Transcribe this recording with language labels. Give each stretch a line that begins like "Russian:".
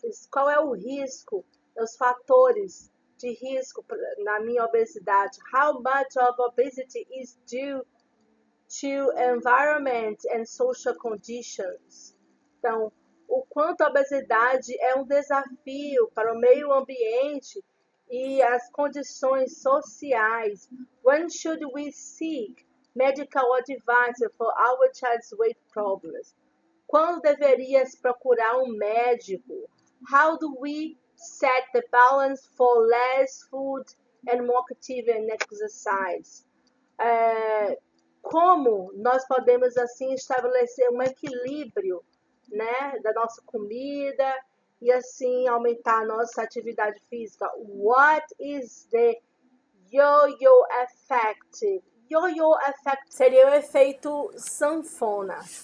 Portuguese: Qual é o risco, os fatores de risco na minha obesidade?
English: How much of obesity is due to environment and social conditions?
Portuguese: Então, o quanto a obesidade é um desafio para o meio ambiente e as condições sociais.
English: When should we seek medical advice for our child's weight problems?
Portuguese: Quando deveríamos procurar um médico?
English: How do we set the balance for less food and more active and exercise?
Portuguese: Como nós podemos assim estabelecer um equilíbrio, né, da nossa comida e assim aumentar a nossa atividade física?
English: What is the yo-yo effect? Yo-yo effect
Portuguese: seria o efeito sanfona.